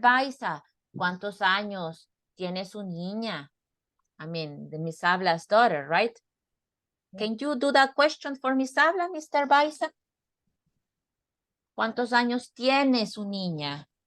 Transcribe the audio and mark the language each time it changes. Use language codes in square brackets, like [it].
[es] Baiza, ¿cuántos años tiene su niña? [en] I mean, the Miss Habla's daughter, right? Can you do that question for Miss Habla, Mr. Baiza? [es] ¿Cuántos años tiene su niña?